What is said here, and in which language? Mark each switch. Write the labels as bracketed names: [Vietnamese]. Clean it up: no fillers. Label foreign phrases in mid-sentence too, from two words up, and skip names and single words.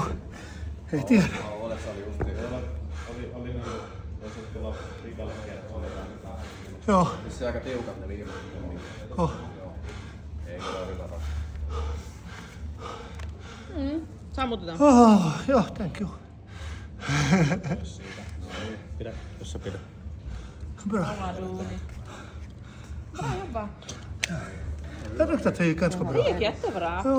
[Finnish] Ei tiedä. Oli niin, jos nyt tulla vikalle kertaa. Joo. Se aika tiukat ne viimeiset. Oh. Ei ole hyvä ratkaisu. Sammutetaan. Joo, [English] thank you. [Finnish] Pidä, jos sä pidä. [Swedish] Bra. Bra jobbat. Det luktar till ganska bra. Jättebra.